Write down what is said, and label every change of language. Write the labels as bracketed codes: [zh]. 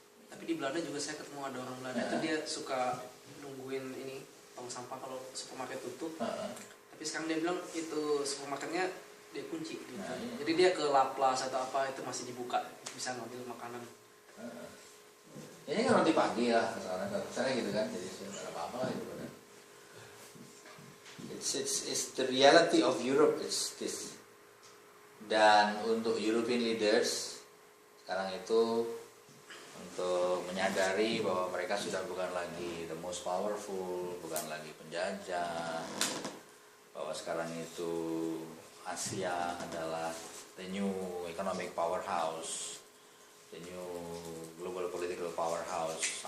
[id] Tapi di Belanda juga saya ketemu ada orang Belanda itu dia suka nungguin ini tong sampah kalau supermarket tutup. Tapi sekarang dia bilang itu supermarketnya dia kunci gitu. Iya. Jadi dia ke Laplace atau apa itu masih dibuka, bisa ngambil makanan. Ini kan roti pagi lah, misalnya gitu kan, jadi nggak ada apa-apa gitu kan. [en] It's the reality of Europe, it's this. [id] Dan untuk [en] European leaders [id] sekarang itu untuk menyadari bahwa mereka sudah bukan lagi [en] the most powerful, [id] bukan lagi penjajah, bahwa sekarang itu Asia adalah [en] the new economic powerhouse, the new global political powerhouse.